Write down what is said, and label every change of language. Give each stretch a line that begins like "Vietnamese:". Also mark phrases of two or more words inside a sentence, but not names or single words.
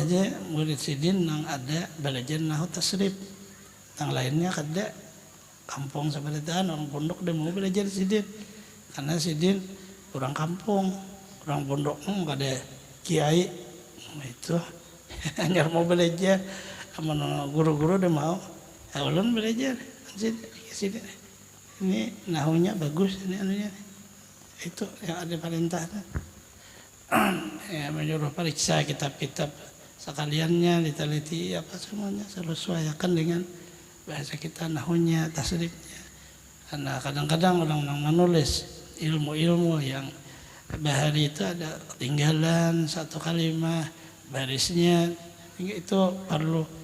Indonesian: aja murid sidin yang ada belajar nahu tasrif, yang lainnya kada kampung seperti orang pondok dia mau belajar sidin karena sidin orang kampung, orang pondok kada kiai itu hanya mau belajar sama guru-guru dia mau ulun belajar sidin ini nahunya bagus ini anunya itu yang ada perintahnya. Ya, menyuruh periksa kitab-kitab sekaliannya diteliti apa semuanya sesuaikan dengan bahasa kita nahunya tasrifnya, karena kadang-kadang orang menulis ilmu-ilmu yang bahari itu ada ketinggalan satu kalimat barisnya itu perlu.